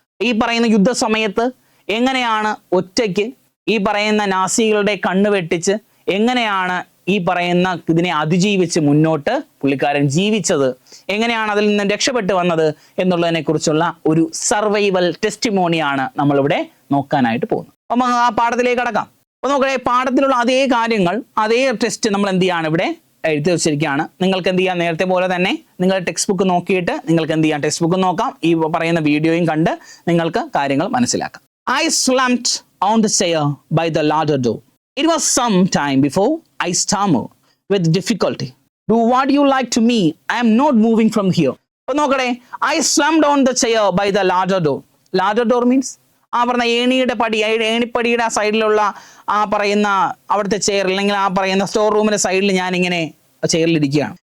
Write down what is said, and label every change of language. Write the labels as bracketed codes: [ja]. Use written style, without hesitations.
[ml] ഈ പറയുന്ന യുദ്ധസമയത്ത് എങ്ങനെയാണ് ഒറ്റയ്ക്ക് ഈ പറയുന്ന നാസികളുടെ കണ്ണ് വെട്ടിച്ച് എങ്ങനെയാണ് ഈ പറയുന്ന ഇതിനെ അതിജീവിച്ച് മുന്നോട്ട് പുള്ളിക്കാരൻ ജീവിച്ചത്, എങ്ങനെയാണ് അതിൽ നിന്ന് രക്ഷപ്പെട്ടു വന്നത് എന്നുള്ളതിനെ കുറിച്ചുള്ള ഒരു സർവൈവൽ ടെസ്റ്റിമോണിയാണ് നമ്മളിവിടെ നോക്കാനായിട്ട് പോകുന്നത്. അപ്പം ആ പാഠത്തിലേക്ക് കടക്കാം. അപ്പൊ നോക്കണേ, പാഠത്തിലുള്ള അതേ കാര്യങ്ങൾ, അതേ ടെസ്റ്റ് നമ്മൾ എന്ത് ചെയ്യാണ് ഇവിടെ എഴുതി വെച്ചിരിക്കുകയാണ്. നിങ്ങൾക്ക് എന്ത് ചെയ്യാം? നേരത്തെ പോലെ തന്നെ നിങ്ങൾ ടെക്സ്റ്റ് ബുക്ക് നോക്കിയിട്ട് നിങ്ങൾക്ക് എന്ത് ചെയ്യാം? ടെക്സ്റ്റ് ബുക്ക് നോക്കാം, ഈ പറയുന്ന വീഡിയോയും കണ്ട് നിങ്ങൾക്ക് കാര്യങ്ങൾ മനസ്സിലാക്കാം. [en] I slumped on the chair by the larder door. It was some time before I stammered with difficulty. Do what you like to me. I am not moving from here. [ml] അപ്പോൾ നോക്കണേ, [en] I slumped on the chair by the larder door. Larder door means [ml] ആ പറഞ്ഞ ഏണിപ്പടിയുടെ ആ സൈഡിലുള്ള ആ പറയുന്ന അവിടുത്തെ chair, അല്ലെങ്കിൽ ആ പറയുന്ന സ്റ്റോർ റൂമിന്റെ സൈഡിൽ ഞാനിങ്ങനെ ചെയറിലിരിക്കുകയാണ്.